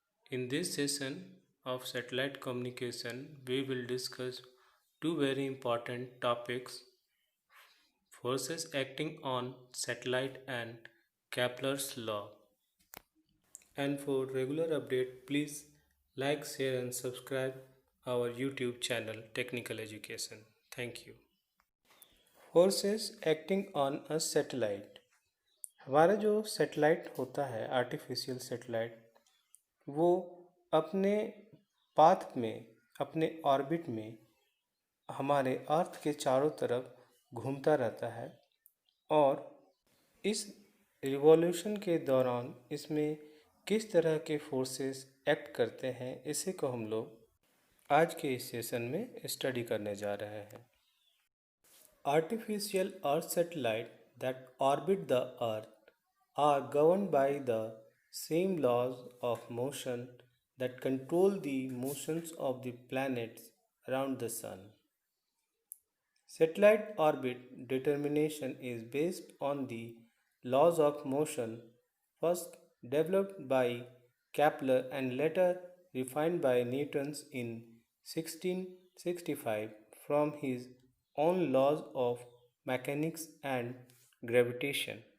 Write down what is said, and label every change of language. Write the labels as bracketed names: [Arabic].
[English] In this session of satellite communication, we will discuss two very important topics: forces acting on satellite and Kepler's law. And for regular update, please like, share and subscribe our YouTube channel Technical Education. Thank you. Forces acting on a satellite. [Hindi] हमारा जो satellite होता है artificial satellite वो अपने path में अपने orbit में हमारे अर्थ के चारों तरफ घूमता रहता है और इस रिवॉल्यूशन के दौरान इसमें किस तरह के फोर्सेस एक्ट करते हैं इसी को हम लोग आज के इस सेशन में स्टडी करने जा रहे हैं। [English] Artificial Earth satellites that orbit the Earth are governed by the same laws of motion that control the motions of the planets around the Sun. Satellite orbit determination is based on the laws of motion first developed by Kepler and later refined by Newton in 1665 from his own laws of mechanics and gravitation.